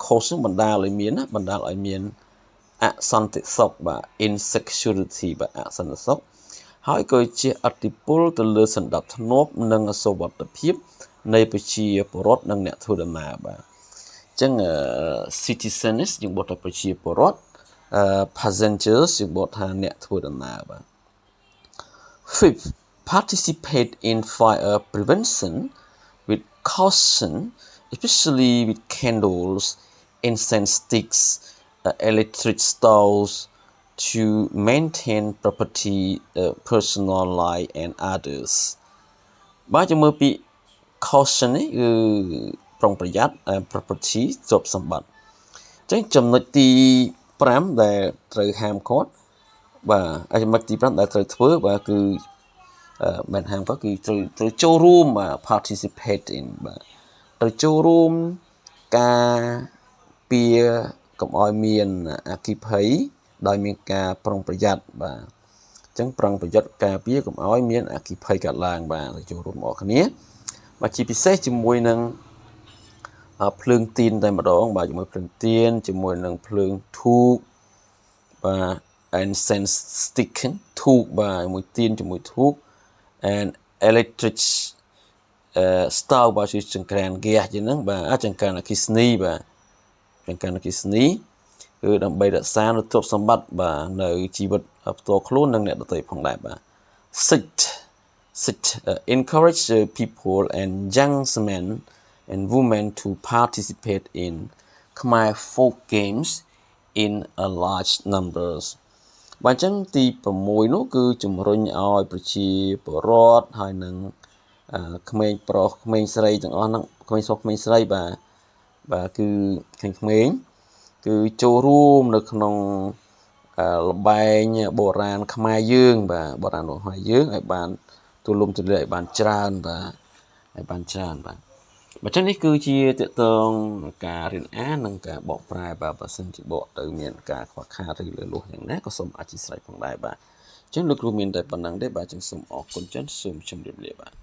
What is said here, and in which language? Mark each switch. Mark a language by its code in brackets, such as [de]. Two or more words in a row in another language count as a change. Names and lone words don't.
[km] cause បណ្ដាលឲ្យមានអសន្តិសុខបាទ insecurity បាទអសន្តិសុខហើយក៏ជាឥទ្ធិពលទៅលើសណ្ដាប់ធ្នាប់និងសុវត្ថិភាពនៃប្រជាពលរដ្ឋនិងអ្នកធ្វើដំណើរបាទអញ្ចឹង citizens យើងបកថាប្រជាពលរដ្ឋ passengers យើងបកថាអ្នកធ្វើដំណើរបាទ [en] Fifth, participate in fire prevention with caution, especially with candles, incense sticks, electric stoves to maintain property, personal life and others. [km] បាទយើងមើលពី caution នេះគឺប្រុងប្រយ័ត្ន property ទ្រព្យសម្បត្តិអញ្ចឹងចំណុចទី5ដែលត្រូវហាមឃាត់បាទចំណុចទី5ដែលត្រូវធ្វើ បាទគឺមិនហាមក៏គឺត្រូវចូលរួមបាទ [en] participate in [km] បាទត្រូវចូលរួមការពារកុំ ឲ្យមានអគ្គិភ័យដោយមានការប្រុងប្រយ័ត្នបាទអញ្ចឹងប្រុងប្រយ័ត្នការពារកុំឲ្យមានអគ្គិភ័យកើតឡើងបាទចូលរួមបងប្អូនគ្នាបាទជាពិសេសជាមួយនឹងភ្លើងទៀនតែម្ដងបាទជាមួយភ្លើងទៀនជាមួយនឹងភ្លើងធូបបាទ [en] incense stick [km] ធូបបាទជាមួយទៀនជាមួយធូប [en] and electric [km] stove បាទជាចង្ក្រានហ្គាសជាងហ្នឹងបាទចង្ក្រានអគ្គិសនីបាទចង្ក្រានអគ្គិសនីគឺដើម្បីរក្សានូវទ្រព្យសម្បត្តិបាទនៅជីវិតផ្ទាល់ខ្លួននិងអ្នកដទៃផងដែរបាទ [en] encourage people and young men and women to participate in Khmer folk games in a large numbers [km] បាទអញ្ចឹងទី6នោះគឺជំរុញ ឲ្យប្រជាពលរដ្ឋហើយនឹងក្មេងប្រុសក្មេងស្រីទាំងអស់ហ្នឹងក្មេងស្រុសក្មេងស្រីបាទគឺក្មេង គឺចូលរួមនៅក្នុងល្បែងបុរាណខ្មែរយើងបាទបុរាណខ្មែរយើងឲ្យបានទូលំទូលាយឲ្យបានច្រើនបាទឲ្យបានច្រើនបាទបើចឹងនេះគឺជាតកតងការរៀនអាននិងការបកប្រែបាទបើសិនជាបកទៅមានការខ្វះខាតឬលើសលួសយ៉ាងណាក៏សូមអធិស្ឋានផងដែរបាទអញ្ចឹងលោកគ្រូមានតែប៉ុណ្្នឹងទេបាទអញ្ចឹងសូមអរគុណច្រើនសូមជម្រាបលាបាទ